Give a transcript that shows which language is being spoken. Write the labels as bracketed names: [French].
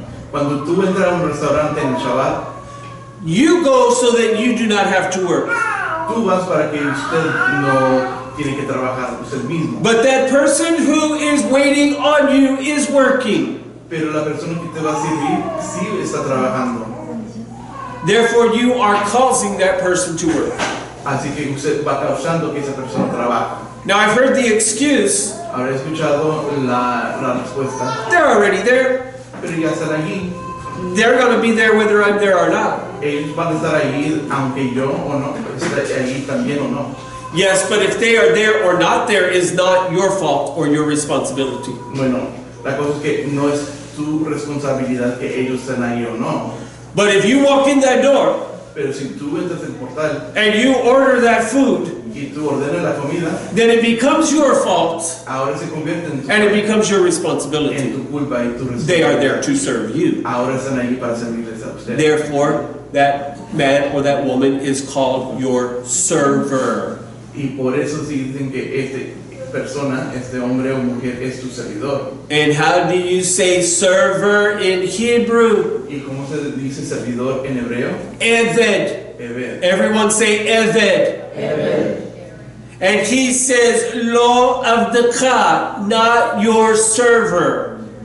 [Spanish] Cuando tú entras a un restaurante en el Shabbat, [English] you go so that you do not have to work. [Spanish] tú vas para que usted no tiene que trabajar usted mismo. [English] But that person who is waiting on you is working. [Spanish] Pero la persona que te va a servir sí está trabajando. [English] Therefore, you are causing that person to work. [Spanish] Así que usted va causando que esa persona trabaje. [English] Now, I've heard the excuse, [Spanish] Habrá escuchado la respuesta. [English] they're already there. [Spanish] Pero ya están allí. [English] They're going to be there whether I'm there or not. [Spanish] Ellos van a estar allí, aunque yo o no, esté allí también o no. [English] Yes, but if they are there or not there is not your fault or your responsibility. [Spanish] Bueno, la cosa es que no es tu responsabilidad que ellos estén ahí o no. [English] But if you walk in that door [Spanish] Pero si tú entras en el portal [English] and you order that food, [Spanish] y tú ordenas la comida, [English] then it becomes your fault [Spanish] ahora se convierte en [English] and it becomes your [Spanish] en [English] responsibility. [Spanish] tu culpa y tu [English] They are [Spanish] responsabilidad. [English] there to serve you. [Spanish] Ahora están allí para servirles a ustedes. [English] Therefore, that man or that woman is called your server. [Spanish] Y por eso sí dicen que esta persona, este hombre o mujer es tu servidor. [English] And how do you say server in Hebrew? [Spanish] ¿Y cómo se dice servidor en hebreo? [English] Eved. [Spanish] Eved. [English] Everyone say Eved. [Spanish] Eved. [English] And he says, [Hebrew] Lo avdecha, [English] not your server.